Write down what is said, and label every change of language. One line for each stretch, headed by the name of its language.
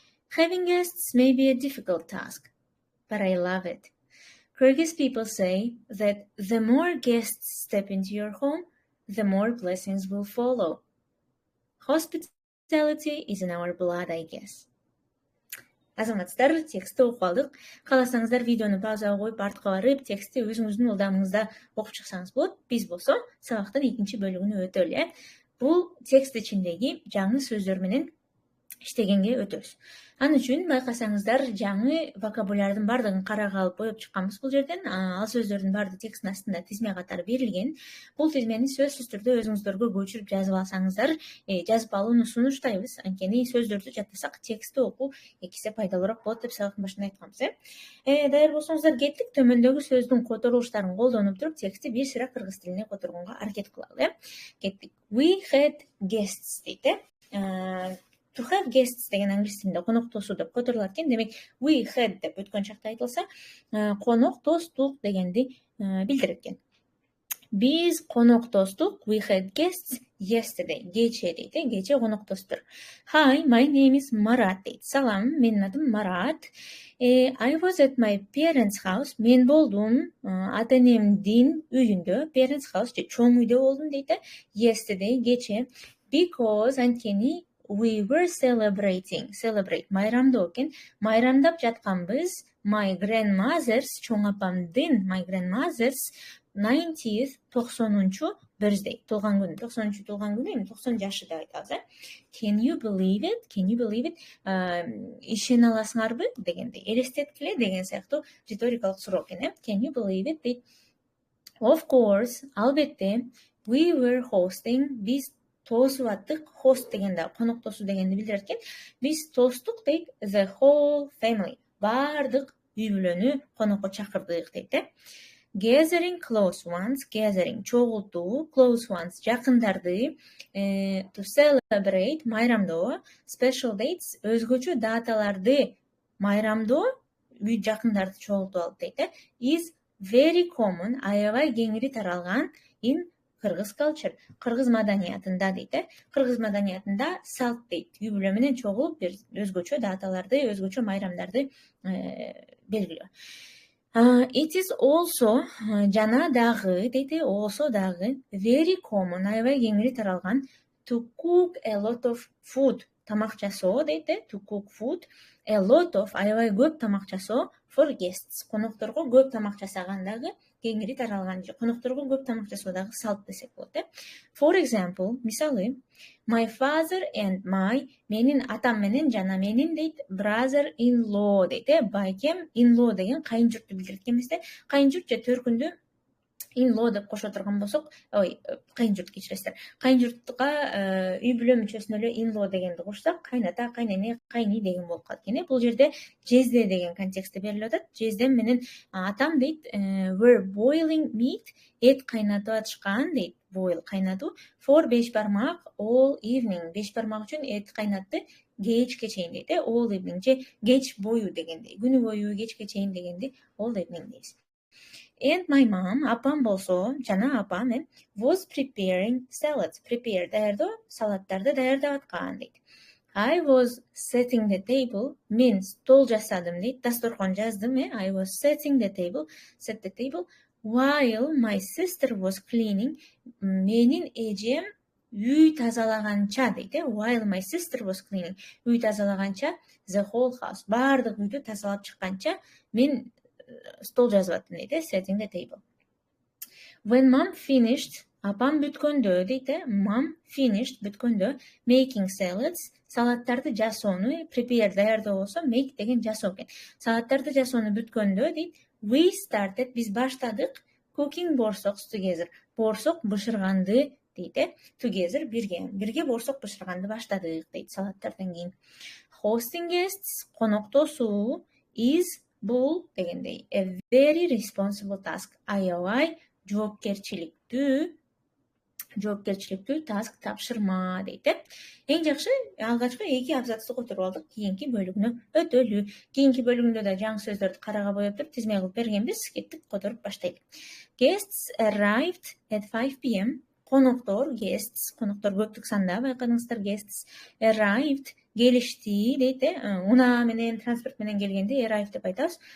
English: Having guests may be a difficult task, but I love it. Kyrgyz people say that the more guests step into your home, the more blessings will follow. Hospitality is in our blood, I guess.
Kyrgyz: Азаматтар, текстти окуп алдык. Кааласаңыздар видеону паузага коюп, артка барып, текстти өзүңүздүн ылдамыңызда окуп чыксаңыз болот. Биз болсо сабактын экинчи бөлүгүнө өтөлү. Бул текст ичиндеги жаңы сөздөр менен иштегенге өтөбүз. Ал үчүн байкасаңыздар, жаңы вокабулярдын бардыгын карага алып коюп чыкканбыз бул жерден. Ал сөздөрдүн баардыгы тексттин астында тизме катары берилген. Бул тизмени сөзсүз түрдө өзүңүздөргө көчүрүп жазып алсаңыздар, жазып алууну сунуштайбыз. Анткени сөздөрдү жаттасак, текстти окуу экисе пайдалуураак болот деп сабактын башында айтканбыз. Даяр болсоңуздар, кеттик. Төмөндөгү сөздүн которулуштарын колдонуп туруп, текстти бир сыйра кыргыз тилине которгонго аракет кылалы. Кеттик.
English: We had guests
Kyrgyz: дейт. To have guests деген англис тилинде коноктосуу деп которулат экен. Демек, we had деп өткөн чакта айтылса, коноктостук дегенди билдирет экен. Биз коноктостук,
English: we had guests yesterday.
Kyrgyz: Кече дейт, кече коноктостур.
English: Hi, my name is Marat
Kyrgyz: дейт. Салам, менин атым Марат.
English: I was at my parents' house.
Kyrgyz: Мен болдум ата-энемдин үйүндө.
English: Parents' house
Kyrgyz: же чоң үйдө болдум дейт.
English: Yesterday,
Kyrgyz: кече.
English: Because
Kyrgyz: анткени
English: we were celebrating.
Kyrgyz: Celebrate. Майрамдоо экен. Майрамдап жатканбыз.
English: My grandmother's,
Kyrgyz: чоң апамдын,
English: my grandmother's 90th,
Kyrgyz: 90-чу
English: birthday.
Kyrgyz: Туулган күнү. 90-чу туулган күнү, 90 жашы деп айтабыз.
English: Can you believe it? Can you believe it?
Kyrgyz: Ишене аласыңарбы дегенде, элестеткиле деген сыяктуу риторикалык суроо экен.
English: Can you believe it?
Kyrgyz: Дейт.
English: Of course,
Kyrgyz: албетте,
English: we were hosting.
Kyrgyz: Биз тосуп аттык. Host дегенде коноктосуу дегенди билдирет экен. Биз тостук дейт. The whole family. Бардык үй бүлөнү конокко чакырдык дейт.
English: gathering close ones,
Kyrgyz: gathering чогултуу, close ones жакындарды,
English: to celebrate
Kyrgyz: майрамдоо,
English: special dates
Kyrgyz: өзгөчө даталарды майрамдоо үй жакындарды чогултуп алып дейт.
English: Is very common,
Kyrgyz: аябай кеңири таралган in Кыргыз
English: culture,
Kyrgyz: кыргыз маданиятында дейт. Кыргыз маданиятында салт дейт. Үй бүлө менен чогулуп бир өзгөчө даталарды, өзгөчө майрамдарды белгилөө.
English: It is also
Kyrgyz: жана дагы дейт, also дагы
English: very common,
Kyrgyz: аябай кеңири таралган
English: to cook a lot of food,
Kyrgyz: тамак жасоо дейт,
English: to cook food, a lot of
Kyrgyz: аябай көп тамак жасоо
English: for guests,
Kyrgyz: конокторго көп тамак жасагандагы кеңири таралган же конокторго көп тамак жасоодагы салт десек болот.
English: For example,
Kyrgyz: мисалы,
English: my father and my,
Kyrgyz: менин атам менен жана менин дейт,
English: brother in law дейт.
Kyrgyz: Байкем in law деген кайын журтту билдирет экен эмес. Кайын журт же төркүндө in law деп кошо турган болсок, кайын журт кечиресиздер. Кайын журтка үй бүлө мүчөсүнө эле in law дегенди кошсак, кайната, кайнене, кайни деген болуп калат экен. Бул жерде жезде деген контекстте берилип атат. Жездем менен атам дейт,
English: were boiling meat,
Kyrgyz: эт кайнатып атышкан дейт. Boil кайнатуу, for 5 бармак
English: all evening,
Kyrgyz: 5 бармак үчүн эт кайнатты кечке чейин дейт.
English: All evening
Kyrgyz: же кеч бою дегенди, күнү бою кечке чейин дегенди all evening дейбиз.
English: And my mom,
Kyrgyz: апам болсо, жана апам
English: was preparing salads.
Kyrgyz: Prepare даярдоо, салаттарды даярдап аткан дейт.
English: I was setting the table,
Kyrgyz: мен стол жасадым дейт, дасторкон жаздым,
English: I was setting the table, set the table, while my sister was cleaning,
Kyrgyz: менин эжем үй тазалаганча дейт,
English: while my sister was cleaning,
Kyrgyz: үй тазалаганча,
English: the whole house,
Kyrgyz: баардык үйдү тазалап чыкканча, мен стол жазып аттым дейт,
English: setting the table. When mom finished,
Kyrgyz: апам бүткөндө дейт,
English: mom finished
Kyrgyz: бүткөндө,
English: making salads,
Kyrgyz: салаттарды жасоону, prepare даярдоо болсо, make деген жасоо экен. Салаттарды жасоону бүткөндө дейт,
English: we started,
Kyrgyz: биз баштадык,
English: cooking borsocks together,
Kyrgyz: борсок бышырганды дейт, together бирге борсок бышырганды баштадык дейт салаттардан кийин.
English: Hosting guests, коноктосуу, is
Kyrgyz: бул дегендей,
English: a very responsible task,
Kyrgyz: аябай жоопкерчиликтүү
English: task,
Kyrgyz: тапшырма дейт. Эң жакшы алгачкы 2 абзацты которуп алдык, кийинки бөлүгүнө өтөлү. Кийинки бөлүгүндө да жаңы сөздөрдү карага боеп туруп тизме кылып бергенбиз, кеттик которуп баштайлык.
English: Guests arrived at 5 p.m.
Kyrgyz: Коноктор, guests, коноктор көптүк санда, байкадыңыздар,
English: guests arrived,
Kyrgyz: келишти дейт, унаа менен, транспорт менен келгенде arrived деп айтабыз.